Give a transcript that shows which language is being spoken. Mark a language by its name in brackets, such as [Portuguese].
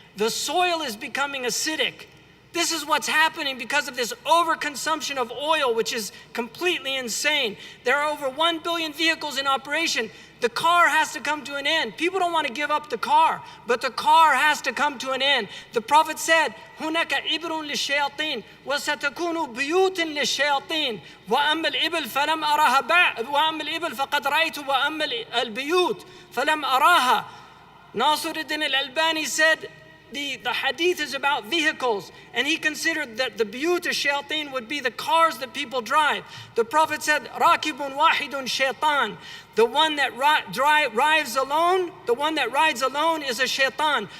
[English] The soil is becoming acidic. This is what's happening because of this overconsumption of oil, which is completely insane. There are over 1 billion vehicles in operation. The car has to come to an end. People don't want to give up the car, but the car has to come to an end. The Prophet said, [Arabic] هناك إبر للشياطين وستكون بيوت للشياطين وأما الإبل فلم أراها وأما الإبل فقد رأيت وأما البيوت فلم أراها. [English] Nasiruddin al-Albani said, the hadith is about vehicles, and he considered that the biyut al-shayateen would be the cars that people drive. The Prophet said, [Arabic] Rakibun wahidun shaitan. [English] The one that rides alone is a shaitan.